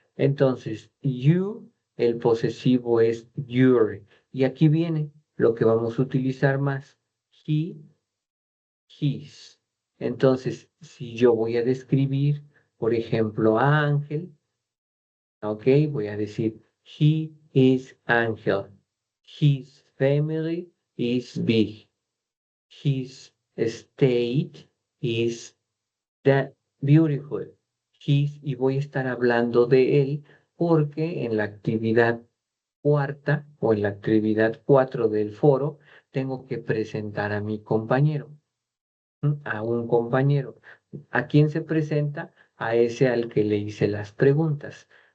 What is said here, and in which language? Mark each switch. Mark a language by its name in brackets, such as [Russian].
[Spanish] Entonces, you, el posesivo es your. Y aquí viene lo que vamos a utilizar más. He, his. Entonces, si yo voy a describir, por ejemplo, a Ángel, ok, voy a decir, [English] he is Ángel. His family is big. His state is that beautiful. [Spanish] He's, y voy a estar hablando de él porque en la actividad cuarta o en la actividad 4 del foro tengo que presentar a mi compañero, a un compañero. ¿A quién se presenta? A ese al que le hice las preguntas.